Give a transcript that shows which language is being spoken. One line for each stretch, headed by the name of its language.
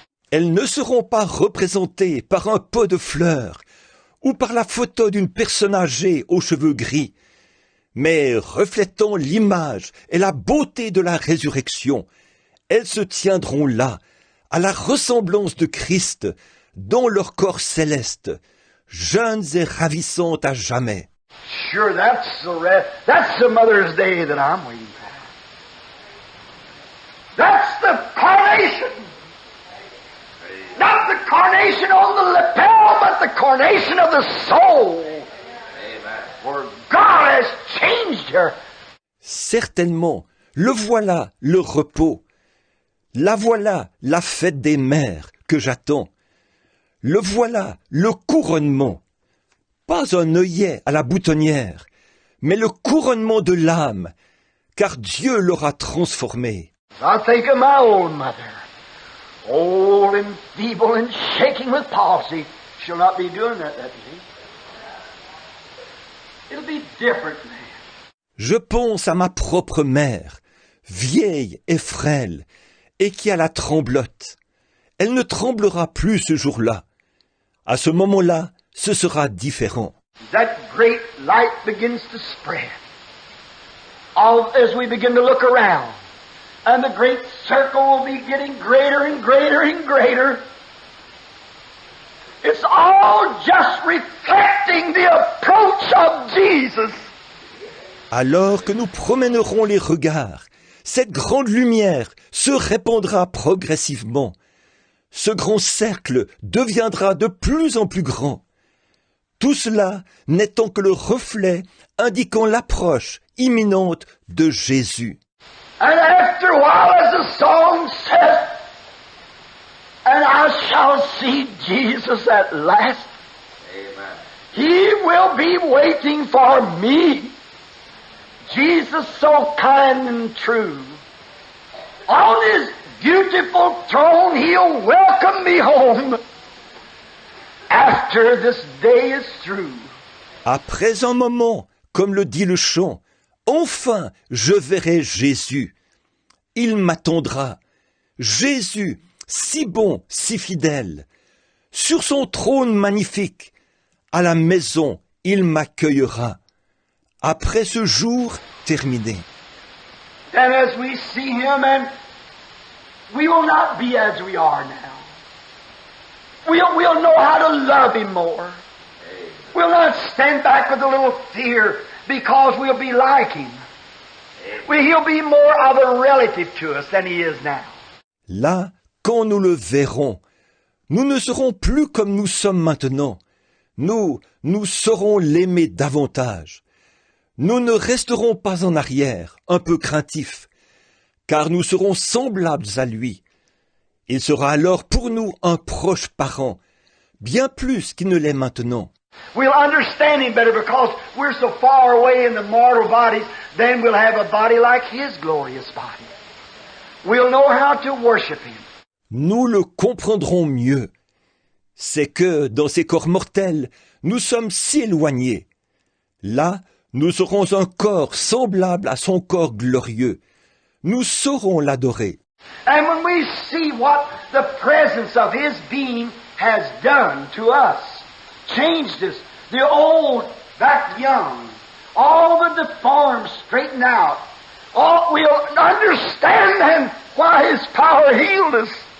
French: Elles ne seront pas représentées par un pot de fleurs ou par la photo d'une personne âgée aux cheveux gris, mais reflétant l'image et la beauté de la résurrection. Elles se tiendront là, à la ressemblance de Christ, dans leur corps céleste, jeunes et ravissantes à jamais.
English: Sure, that's the Mother's Day that I'm waiting for. That's the coronation. Not the coronation on the lapel, but the coronation of the soul. Amen. Where God has changed her.
French: Certainement, le voilà, le repos. La voilà, la fête des mères que j'attends. Le voilà, le couronnement. Pas un œillet à la boutonnière, mais le couronnement de l'âme, car Dieu l'aura transformé.
English: I think of my old mother, old and feeble and shaking with palsy. She'll not be doing that day. It'll be different now.
French: Je pense à ma propre mère, vieille et frêle, et qui a la tremblote. Elle ne tremblera plus ce jour-là. À ce moment-là, ce sera différent.
English: That great light begins to spread. As we begin to look around, and the great circle will be getting greater and greater and greater. It's all just reflecting the approach of Jesus.
French: Alors que nous promènerons les regards, cette grande lumière se répandra progressivement. Ce grand cercle deviendra de plus en plus grand. Tout cela n'étant que le reflet indiquant l'approche imminente de Jésus.
English: And after a while, as the song says, and I shall see Jesus at last. Amen. He will be waiting for me. Jesus so kind and true. On his beautiful throne, he'll welcome me home after this day is through.
French: Après un moment, comme le dit le chant, enfin je verrai Jésus. Il m'attendra. Jésus, si bon, si fidèle. Sur son trône magnifique, à la maison, il m'accueillera. Après ce jour terminé.
English: And as we see him, and we will not be as we are now. We'll know how to love him more. We'll not stand back with a little fear because we'll be like him. He'll be more of a relative to us than he is now.
French: Là, quand nous le verrons, nous ne serons plus comme nous sommes maintenant. Nous saurons l'aimer davantage. Nous ne resterons pas en arrière, un peu craintifs, car nous serons semblables à lui. Il sera alors pour nous un proche parent, bien plus qu'il ne l'est maintenant.
English: We'll understand him better because we're so far away in the mortal bodies, then we'll have a body like his glorious body. We'll know how to worship him.
French: Nous le comprendrons mieux. C'est que, dans ces corps mortels, nous sommes si éloignés. Là, nous aurons un corps semblable à son corps glorieux. Nous saurons l'adorer.
English: And when we see what the presence of his being has done to us, changed us, the old back young, all the deformed straightened out, we'll understand then why his power healed us.